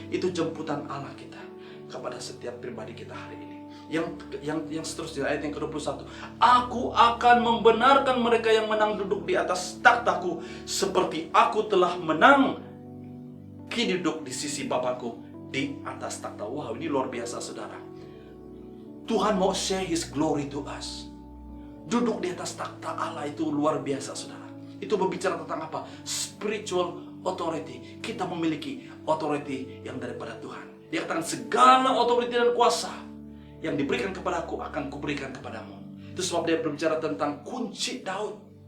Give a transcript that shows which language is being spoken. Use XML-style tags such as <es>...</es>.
<id>Itu jemputan Allah kita kepada setiap pribadi kita hari ini. Yang seterusnya, ayat yang ke-21. Aku akan membenarkan mereka yang menang duduk di atas takhtaku, seperti aku telah menang duduk di sisi Bapakku di atas takhta. Wow, ini luar biasa, saudara. Tuhan mau</id> <en>share His glory to us.</en> <id>Duduk di atas takhta Allah itu luar biasa, saudara. Itu berbicara tentang apa?</id> <en>Spiritual authority.</en> <id>Kita memiliki authority yang daripada Tuhan. Dia katakan segala authority dan kuasa yang diberikan kepadaku akan kuberikan kepadamu. Itu sebab dia berbicara tentang kunci Daud.</id>